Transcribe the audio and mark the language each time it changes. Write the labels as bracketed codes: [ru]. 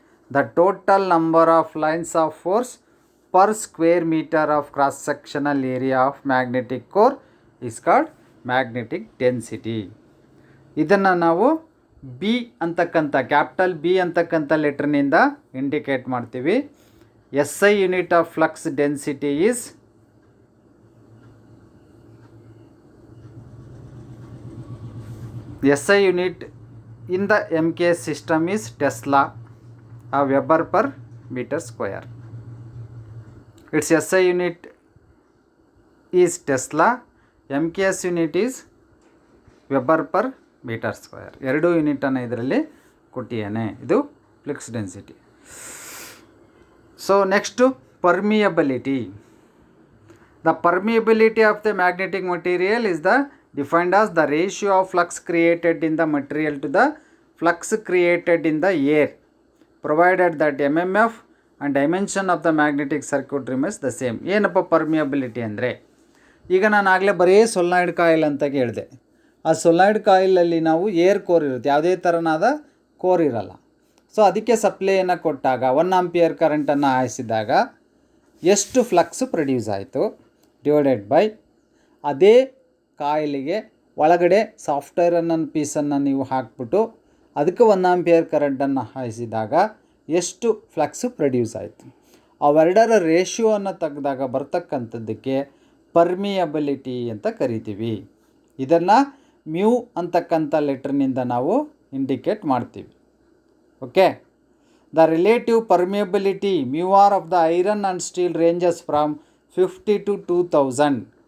[en] The total number of lines of force per square metre of cross sectional area of magnetic core is called magnetic density. [kn] ಇದನ್ನು ನಾವು B ಅಂತಕ್ಕಂಥ capital B ಅಂತಕ್ಕಂಥ ಲೆಟ್ರ್ನಿಂದ indicate ಮಾಡ್ತೀವಿ. [en] SI unit of flux density is SI unit in the MKS system is Tesla, a Weber per meter square. Its SI unit is Tesla, MKS unit is Weber per meter square. [kn] ಎರಡು ಯೂನಿಟನ್ನು ಇದರಲ್ಲಿ ಕೊಟ್ಟಿದ್ದಾನೆ. [en] ಇದು flux density. So next permeability. The permeability of the magnetic material is defined as the ratio of flux created in the material to the flux created in the air, provided that MMF and dimension of the magnetic circuit remains the same. [kn] ಏನಪ್ಪ permeability ಅಂದರೆ, ಈಗ ನಾನು ಆಗಲೇ ಬರೀ ಸೊಲ್ನಾಯ್ಡ್ coil ಅಂತ ಹೇಳಿದೆ. ಆ ಸೊಲ್ನಾಯ್ಡ್ ಕಾಯಿಲಲ್ಲಿ ನಾವು ಏರ್ ಕೋರ್ ಇರುತ್ತೆ, ಯಾವುದೇ ಥರನಾದ ಕೋರ್ ಇರಲ್ಲ. ಸೊ ಅದಕ್ಕೆ ಸಪ್ಲೈಯನ್ನು ಕೊಟ್ಟಾಗ 1 ಆಂಪಿಯರ್ ಕರೆಂಟನ್ನು ಹಾಯಿಸಿದಾಗ ಎಷ್ಟು ಫ್ಲಕ್ಸು ಪ್ರೊಡ್ಯೂಸ್ ಆಯಿತು ಡಿವೈಡೆಡ್ ಬೈ ಅದೇ ಕಾಯಿಲಿಗೆ ಒಳಗಡೆ ಸಾಫ್ಟ್ವೇರ್ ಅನ್ನೋ ಪೀಸನ್ನು ನೀವು ಹಾಕ್ಬಿಟ್ಟು ಅದಕ್ಕೆ 1 ಆಂಪಿಯರ್ ಕರೆಂಟನ್ನು ಹಾಯಿಸಿದಾಗ ಎಷ್ಟು ಫ್ಲಕ್ಸು ಪ್ರೊಡ್ಯೂಸ್ ಆಯಿತು. ಅವೆರಡರ ರೇಷಿಯೋವನ್ನು ತೆಗೆದಾಗ ಬರ್ತಕ್ಕಂಥದ್ದಕ್ಕೆ ಪರ್ಮಿಯಬಿಲಿಟಿ ಅಂತ ಕರಿತೀವಿ. ಇದನ್ನು ಮ್ಯೂ ಅಂತಕ್ಕಂಥ ಲೆಟ್ರ್ನಿಂದ ನಾವು ಇಂಡಿಕೇಟ್ ಮಾಡ್ತೀವಿ. [en] Okay. The relative permeability μr of the iron and steel ranges from 50 to 2000.